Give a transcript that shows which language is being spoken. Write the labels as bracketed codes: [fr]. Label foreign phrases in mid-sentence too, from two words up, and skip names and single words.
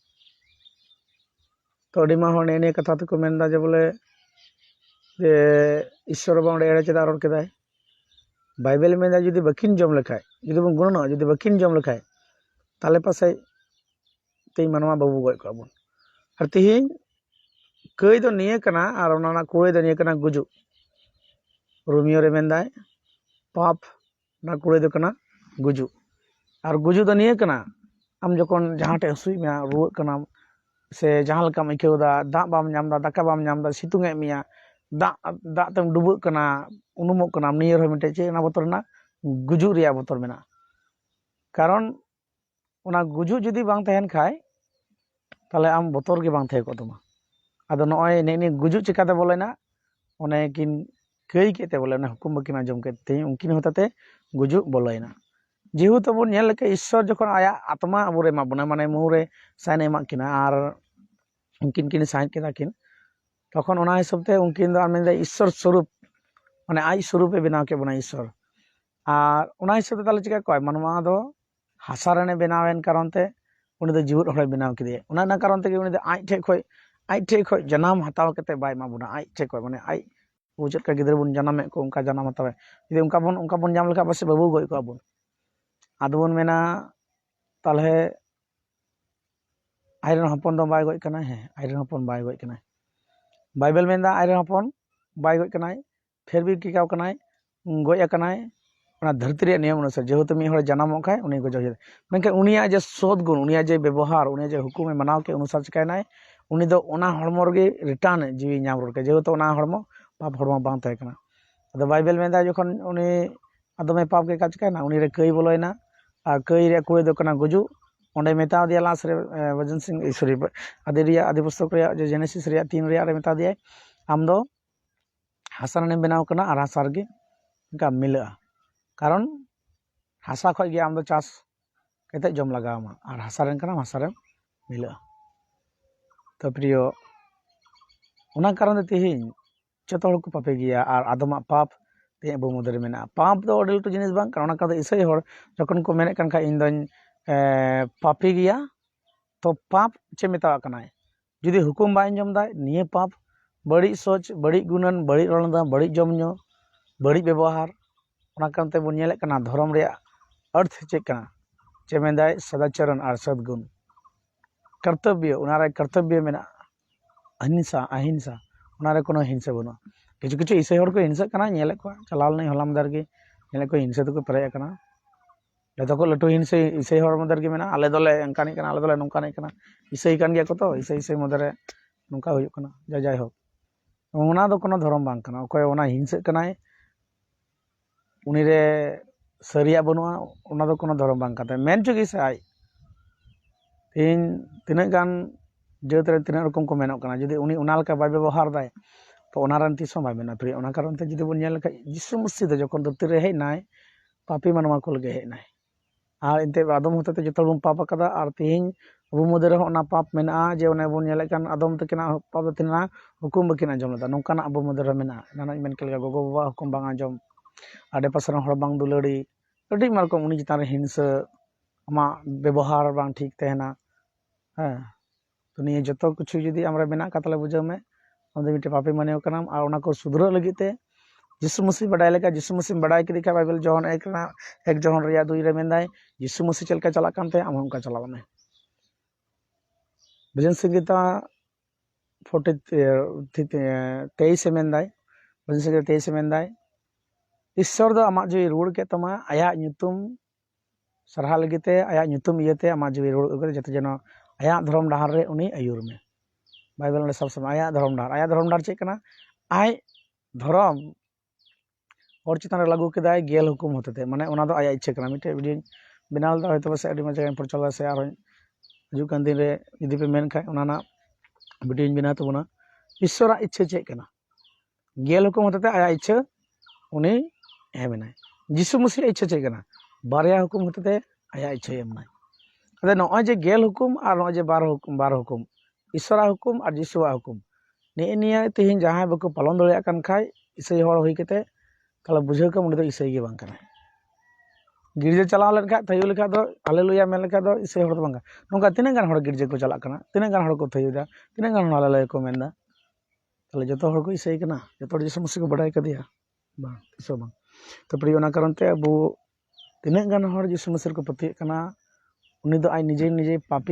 [sat] अडी माहड़ ने कथा तो को मेंदा जे बोले जे ईश्वर बा ओंडे एड़े चेदा रोड़ केदाय बाइबल में जुदी बकिन जम लेखाय जुदी बन गुणनो जुदी बकिन जम लेखाय ताले पासे ते मानवा बाबू गय को बन और तिहिन कई दो निये कना और ओना कुड़े दो निये कना गुजु रोमियो रे मेंदाय पाप ना कुड़े दो कना गुजु और गुजु दो निये कना आम जखन जहाँ टे हसुई में रुआ कना से जहाँ लकाम इकेवदा दा बाम नामदा दाका बाम नामदा सितुंग ए मिया दा दा तेम डुबुक कना उनुमोक कना नियर हो मिटे चे ना बोतर ना गुजु रिया बोतर मेना कारण ओना गुजु जुदी बांग तहन खाय ताले आम बोतर के बांग थे को तुमा आदो नय ने गुजु चिकाते बोलेना ओने किन कई केते बोले हुकुम बकिन आंजम केते उनकिन होताते गुजु बोलेना जेहेतु बन नेल के ईश्वर जखन आया आत्मा अबुरे मा बना माने मुरे साइन एमा किना और उनकिन किन साइन केदा किन तखन ओना हिसाबते उनकिन दो मेंदा ईश्वर स्वरूप माने आई स्वरूपे बनाव के बना ईश्वर और ओना हिसाबते ताले चिका कय मानवा दो हासा रेने बनावेन कारणते उनी दो जीवत हड़े बनाव केदे ओना कारण ते उनी दो आई ठे खय जन्म हताव केते बाय मा बुना आई ठे खय माने आई बुझत का गिदर बुन जन्म को उनका जन्म हतावे यदि उनका बन जाम लेखा बस बाबू गय को बुन आदबन मेना ताले आयरन हपन दो बाय गय कना है आयरन हपन बाय गय कना बाइबल मेंदा आयरन हपन बाय गय कना [hi] फिर भी [sat] किकाव कना गय कना धरती रे नियम अनुसार जेहेतु मिद हर जनामोग खाय उनी गजो हुई मेनखान उनिया जे सद गुण उनिया जे व्यवहार उनिया जे हुकुमे मानाव के अनुसार चिकायनाय उनी दो ओना हड़मो रगे रिटार्न जीवी नाम रुके जेहेतु ओना हड़मो पाप हड़मो बांग तहे कना अदो बाइबल मेनदा जखन उनी आदमे पाप के काज चिकायना उनी रे कई बोलोयना और कई रे कुड़ी दो कना गुजु ओंडे मेता दिया लास्ट रे भजन सिंह सॉरी आदि पुस्तक रे जे जेनेसिस रे 3 रे मेता दिया आम दो हासा ने बनाव कना और हासा रगे इनका मिला कारण हासा खय गे आम दो चाष कते जम लगामा और हासा रेन कना हासा रे मिला तो प्रियो उना कारण तेहिं जतो हर को पापे गया और आदमा पाप ते अबो मुदरे मेना पाप दो अडल तो जिनिस बांग कारण उना कारण इसै हर जखन को मेने कन खा इन दोन पापी गया तो पाप चे मेता कनाय जुदी हुकुम बाय जम दाय निये पाप बड़ी सोच बड़ी गुणन बड़ी रलदा बड़ी जमन्यो बड़ी व्यवहार उना कारण ते बन नेले कना धर्म रे अर्थ चेक कना चे मेंदाय सदाचरण और सद्गुण कर्तव्य उनारे कर्तव्य मेना अहिंसा अहिंसा उनारे कोनो हिंसा बनो किछु किछु इसै हर को हिंसा कना नेले को चलाल नै हलाम दरगे नेले को हिंसा तो को परे कना जतो को लटु हिंसा इसै हर मदर गे मेना आले दोले अंकानी कना आले दोले नोंकानी कना इसै कान गया को तो इसै मदरे नोंका हुयु कना जाय हो ओना दो कोनो धर्म बांग कना ओकय ओना हिंसा कनाय उनी रे सरिया बनुआ ओना दो कोनो धर्म बांग काते मेन चुगी से आय तीन गान जेत रे तीन रकम को मेनोक कना जदि उनी ओना लका बाय व्यवहार दाय तो ओना रन तिसो बाय मेना प्रिय ओना कारण ते जदि बन नेल लका यीशु मसीह दो जखन धरती रे हेज नाय पापी मानवा को लगे हेज नाय और इनते आदम होते ते जतो बन पाप कदा और तेहिं अबो मुदे रे ओना पाप मेना जे ओने बन नेल कान आदम तकिना पाप तिना हुकुम बकिन आंजम लदा नोंकाना अबो मुदे रे मेना नाना मेन केलगा गोगो बाबा हुकुम बांग आंजम आडे पासर हर बांग दुलड़ी अडी मारकम उनी चितान रे हिंसा आमा व्यवहार बांग ठीक तहना हाँ तो निये जतो कुछ जुदी हमरा मेना कातले बुझाव में हम मिटे पापी माने कनाम और ओना को सुधरो लगी ते यीशु मसीह बडाय लेका यीशु मसीह बडाय के दिखा बाइबल जॉन एक जॉन रिया 2 रे मेंदाय यीशु मसीह चलका चला कानते आम हमका चलाव में भजन संगीता 23 मेंदाय भजन संगीता 23 मेंदाय ईश्वर दो आमा जो रुड़ के तमा आया nyutum सरहा लगीते आया nyutum इयते आमा जो रुड़ उगरे जते जनो आया धर्म डाहर रे उनी आयुर में बाइबल ने सब समय आया धर्म डाहर चेक कना आय धर्म और चितान लागू केदाय गेल हुकुम होते माने ओना दो आया इच्छा कना मिटे वीडियो बनाल दा होयतो बसे अडी मजा पर चला से आरो हजू कान दिन रे यदि पे मेन खाय ओना ना वीडियो बना तबना ईश्वरा इच्छा चेक कना गेल हुकुम होते आया इच्छा उनी हेमेनाय यीशु मसीह इच्छा चेक कना बारया हुकुम होते आया इच्छा एमनाय अदे नय जे गेल हुकुम और नय जे बार हुकुम ईश्वरा हुकुम और यीशुआ हुकुम निया तेहिं जहां बको पालन दड़िया कान खाय इसै हर होई केते ताला बुझाव कम उनी दो इसै गे बांग कना गिरजे चलाव लेन खाय थयु लेखा दो हालेलुया मेन लेखा दो इसै हर दो बांग नोंका तिना गान हर गिरजे को चला कना तिना गान हर को थयुदा तिना गान हालेलुया को मेनदा ताले जतो हर को इसै कना जतो यीशु मसीह को बडाय कदिया बांग इसो बांग तो प्रिय ओना कारण ते अबो तिना गान हर यीशु मसीह को पति कना उनी दो आय निजे निजे पापी